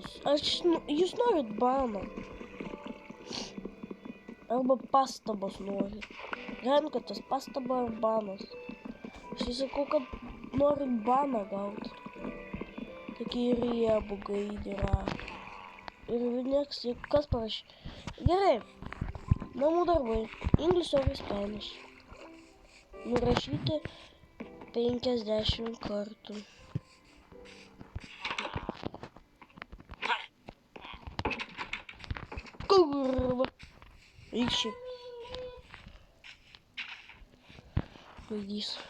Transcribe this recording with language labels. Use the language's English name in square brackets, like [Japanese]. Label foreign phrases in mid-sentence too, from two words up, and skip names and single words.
[Lithuanian] Jūs norit baną. Arba pastabos norit. Renkatės pastaba ar banas. Aš sakau, kad norit baną gauti. Tokį riebų gaidyrą. Ir nieks, kas parašė. Gerai. Namų darbai. [English] English or Spanish. [Lithuanian] Nurašyti 50 kartų. Kurva. Eikši. Vaidys.